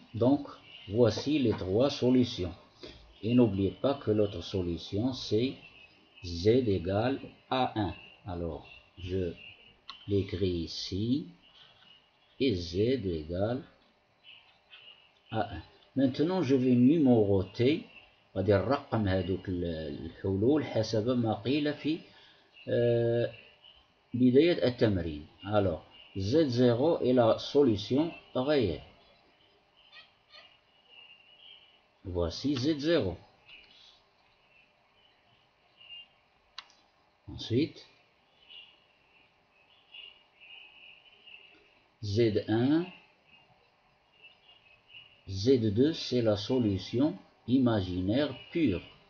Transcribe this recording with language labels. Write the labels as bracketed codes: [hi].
[fr] Donc voici les trois solutions. Et n'oubliez pas que l'autre solution c'est z égale à 1. Alors je l'écris ici et z égale à 1. Maintenant je vais numéroter [ar] غادي نرقم هذوك الحلول حسب ما قيل في بداية التمرين. [fr] Alors Z0 est la solution réelle. Voici Z0. Ensuite, Z1, Z2, c'est la solution imaginaire pure.